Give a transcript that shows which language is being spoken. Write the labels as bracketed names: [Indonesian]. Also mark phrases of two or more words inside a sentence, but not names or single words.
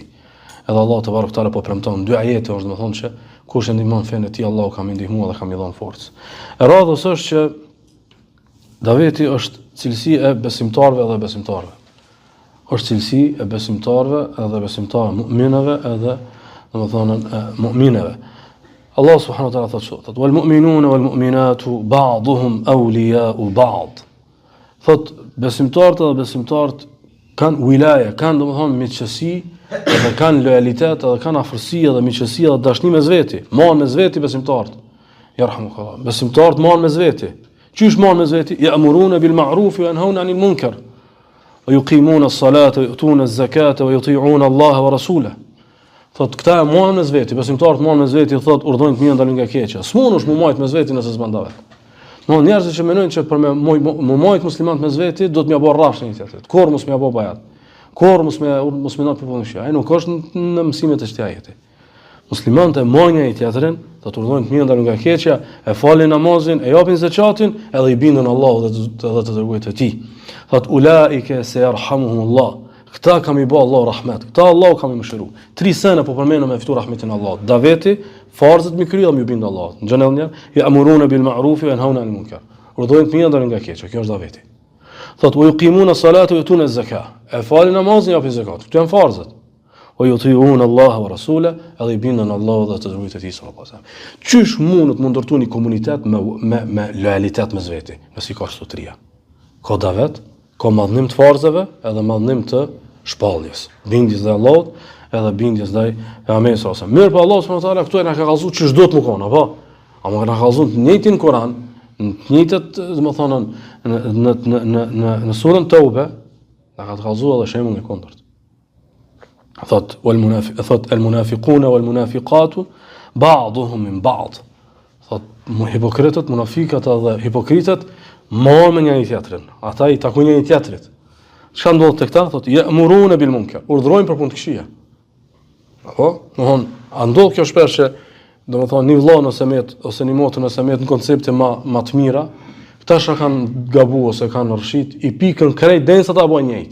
[Albanian] Edhe [Arabic] الله تبارك وتعالى [Albanian] po premton dy ajete është domethënë që kush e ndihmon fenë e tij, Allahu ka më ndihmuar dhe ka më dhënë forcë. E radhës është që daveti është cilësi e besimtarëve dhe besimtarëve. Është cilësi e besimtarëve edhe besimtarëve, mu'minëve edhe domethënë mu'minëve. [Arabic] الله سبحانه وتعالى [Albanian] thotë: [Arabic] "والمؤمنون والمؤمنات بعضهم أولياء بعض." [Albanian] Thot besimtarët dhe besimtarët kanë wilaje, kanë domethënë miqësi, edhe kanë lojalitet, edhe kanë afërsi edhe miqësi edhe dashni mes veti. Marrën mes veti besimtarët. Yarhamukallah. Besimtarët marrën mes veti. Çish marrën mes veti? [Arabic] يأمرون بالمعروف وينهون عن المنكر ويقيمون الصلاة ويؤتون الزكاة ويطيعون الله ورسوله. [Albanian] Thot këta marrën mes veti, besimtarët marrën mes veti, thot urdhojnë të mirë ndalojnë nga keqja. S'mundesh më majt mes veti nëse s'ban davet. No njerëzit që mendojnë që për me majt muslimanët mes veti do të më bëj rrafsh një tjetër. Kur mos më bëj bajat. Kur mos më na përpunojë. Ai nuk është në mësimet e këtij ajeti. Muslimanët e marrin një tjetrin, do të urdhojnë të mirë ndalojnë nga keqja, e falin namazin, e japin zakatin, edhe i bindën Allahut dhe të dërguarit e tij. Thot [Arabic] أولئك سيرحمهم الله. [Albanian] Këta kam i bë Allah rahmet. Këta Allah kam i mëshiru. 3 sene po përmendëm me fitu rahmetin Allah. Daveti, farzët mi kry dhe mi bind Allah. Në gjënel një, [Arabic] يأمرون بالمعروف وينهون عن المنكر. [Albanian] Urdhojnë të mirë dhe nga keqja. Kjo është daveti. Thot, [Arabic] ويقيمون الصلاة ويؤتون الزكاة. [Albanian] E falin namazin, japin zakat. Këto janë farzët. [Arabic] ويطيعون الله ورسوله, [Albanian] edhe i bindën Allah dhe të dërguarit e tij [Arabic] صلى الله عليه وسلم. [Albanian] Qysh mundet më ndërtu një komunitet me lojalitet mes veti, nëse ka këto tria. Ka davet, ka madhnim të farzave, edhe madhnim të shpalljes. Bindjes dhe Allahut, edhe bindjes ndaj Pejgamberit [Arabic] صلى الله عليه وسلم. [Albanian] Mirë, po Allah subhanahu wa taala këtu na ka kallëzuar ç'është do të më konë, apo? Ama na ka kallëzuar në njëjtin Kur'an, në njëjtat, domethënë në surën Tauba, na ka kallëzuar edhe shembull i kundërt. [Arabic] المنافقون والمنافقات بعضهم من بعض. [Albanian] Thot hipokritët, munafikat dhe hipokritët marrin me njëri tjetrin. Ata i takojnë njëri tjetrit. Çka ndodh te këta? Thot [Arabic] يأمرون بالمنكر. [Albanian] Urdhrojnë për punë të këqija. Apo, a ndodh kjo shpesh që domethënë një vëllai ose një motër ose në koncepte më të mira, këta shka kanë gabu ose kanë rrshit, i pikën krejt densa ta bëjnë njëjtë.